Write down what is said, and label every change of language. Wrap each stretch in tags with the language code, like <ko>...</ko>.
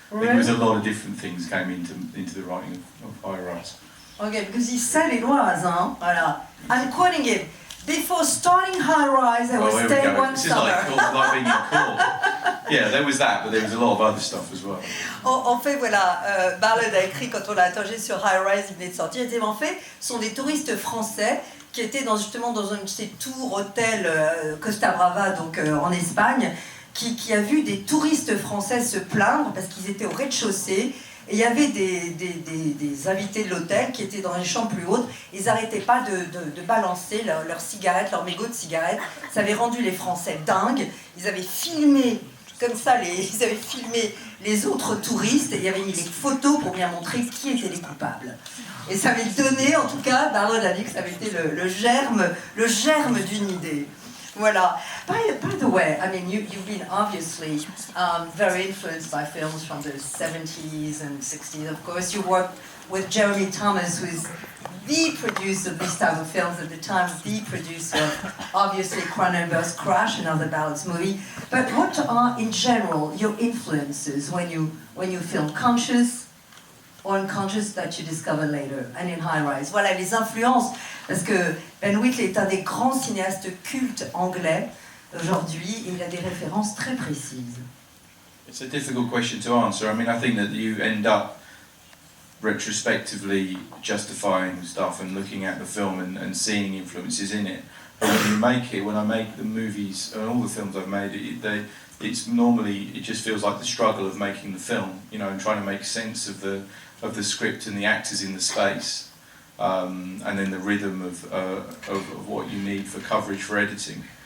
<en>I think it was a lot of different things came into the writing of High Rise. Okay, because he said it was, voilà. I'm quoting him. Before starting High Rise, I was staying one summer. This is like being in court. Yeah, there was that, but there was a lot of other stuff as well.</en> <fr>En fait, voilà, Ballard a écrit quand on l'a interrogé sur High Rise, il venait de sortir. Il disait, en fait, ce sont des touristes français qui étaient justement dans un de ces tours hôtels Costa Brava, donc en Espagne, qui a vu des touristes français se plaindre parce qu'ils étaient au rez-de-chaussée. Et il y avait des invités de l'hôtel qui étaient dans les chambres plus hautes. Ils n'arrêtaient pas de balancer leurs cigarettes, leurs mégots de cigarettes. Ça avait rendu les Français dingues. Ils avaient filmé comme ça, ils avaient filmé les autres touristes. Et il y avait mis les photos pour bien montrer qui étaient les coupables. Et ça avait donné, en tout cas, Ballard a dit que ça avait été le germe d'une idée. Voilà.</fr> <en>By the way, I mean, you've been obviously very influenced by films from the 70s and 60s. Of course, you worked with Jeremy Thomas, who is the producer of this type of films at the time, the producer of, obviously, Cronenberg's Crash, another Ballads movie. But what are, in general, your influences when you film? Conscious or unconscious that you discover later, and in High Rise?</en> <fr>Voilà, les influences, parce que Ben Wheatley est un des grands cinéastes cultes anglais aujourd'hui, et il a des références très précises.</fr> <en>It's a difficult question to answer. I mean, I think that you end up retrospectively justifying stuff and looking at the film and seeing influences in it. But when you make it, when I make the movies and all the films I've made, it's normally, it just feels like the struggle of making the film, and trying to make sense of the script and the actors in the space, and then the rhythm of what you need for coverage for editing.</en>